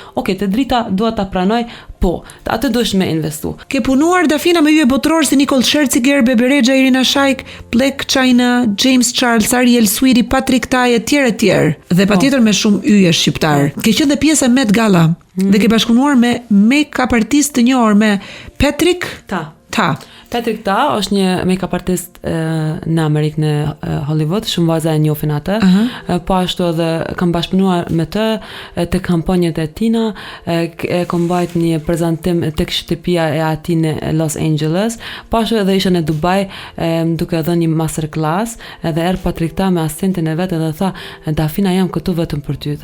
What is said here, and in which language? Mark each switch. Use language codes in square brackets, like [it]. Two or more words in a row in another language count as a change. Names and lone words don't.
[sq] Okej, te drita dua ta pranoj, po, atë duhesh me investu. Ke punuar Dafina me yje botëror si Nicole Scherzinger, Bebe Rexha, Irina Shayk, Black China, James Charles, Ariel Sweety, Patrick Tai etj. Dhe patjetër me shumë yje shqiptar. Ke qenë dhe pjesë e Met Gala dhe ke bashkëpunuar me [en] make-up artist [sq] të njohur me Patrick Ta. Patrick Ta është një [en] make-up artist [sq] në Amerikë në Hollywood, shumë vajza e njohin atë. Po ashtu edhe kam bashkëpunuar me të te kampanjat e tina, kam bajt një prezantim tek shtëpia e atij në Los Angeles. Po ashtu edhe isha në Dubai duke dhënë një masterclass, edhe Patrick Ta me asistentin e vet edhe tha, Dafina jam këtu vetëm për ty.